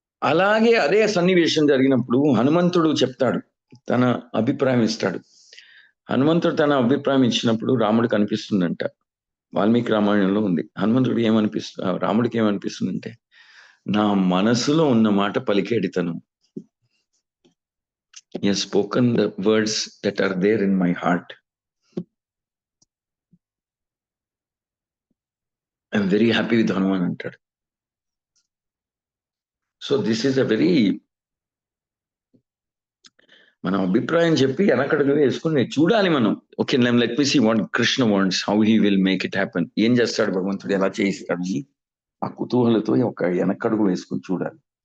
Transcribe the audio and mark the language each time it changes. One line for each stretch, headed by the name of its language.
Telugu: అలాగే అదే సన్నివేశం జరిగినప్పుడు హనుమంతుడు చెప్తాడు, తన అభిప్రాయం ఇస్తాడు. హనుమంతుడు తన అభిప్రాయం ఇచ్చినప్పుడు రాముడికి అనిపిస్తుందంట, వాల్మీకి రామాయణంలో ఉంది. హనుమంతుడు రాముడికి ఏమనిపిస్తుందంటే, నా మనసులో ఉన్న మాట పలికేడి తను.
English: He has spoken the words that are there in my heart. I'm very happy with Hanuman
Telugu: అంటాడు.
English: so this is a very,
Telugu: మనం అభిప్రాయం చెప్పి వెనకడుగు వేసుకుని చూడాలి మనం.
English: Okay, let me see what Krishna wants, how he will make it happen.
Telugu: ఏం చేస్తాడు భగవంతుడు, ఎలా చేయిస్తాడు, ఆ కుతూహలతో ఒక వెనకడుగు వేసుకుని చూడాలి.